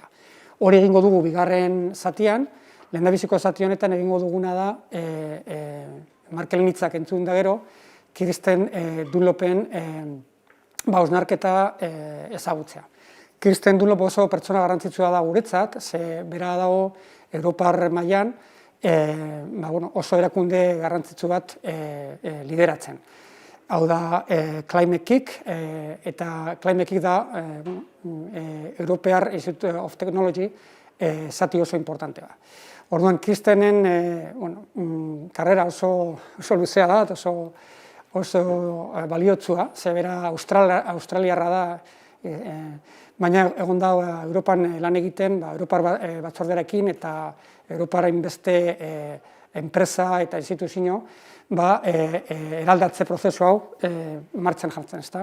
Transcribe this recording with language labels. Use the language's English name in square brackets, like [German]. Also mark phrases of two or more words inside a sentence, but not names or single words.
[Basque] Hori egingo dugu bigarren zatian, lehendabiziko zati honetan egingo duguna da, Markelen hitzak entzun da gero, Kirsten Dunlopen hausnarketa ezagutzea. Kirsten Dunlop oso pertsona garrantzitsua da guretzat, ze bera dago Europar mailan oso erakunde garrantzitsu bat lideratzen. Hau da Climate Kick, eta Climate Kick da European Institute of Technology zati oso importantea. Orduan, Kirstenen karrera oso luzea da, oso baliotsua, ze bera australiarra da, baina egon da Europan lan egiten, Europar batzordearekin eta Europaren beste enpresa eta instituzio eraldatze prozesu hau martxan jartzen, ezta?